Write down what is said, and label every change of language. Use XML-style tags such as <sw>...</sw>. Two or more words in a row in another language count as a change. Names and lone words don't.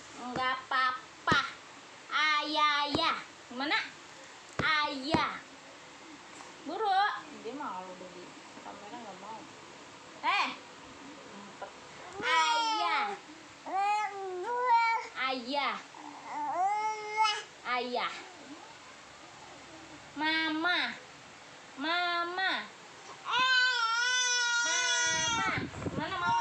<id>enggak papa. Ayah. Gimana? Ayah. Buru. Dia malu beli kamera nggak mau. Ayah. Ayah. Ayah. Mama. Mama. Mama. Mana mama?</id>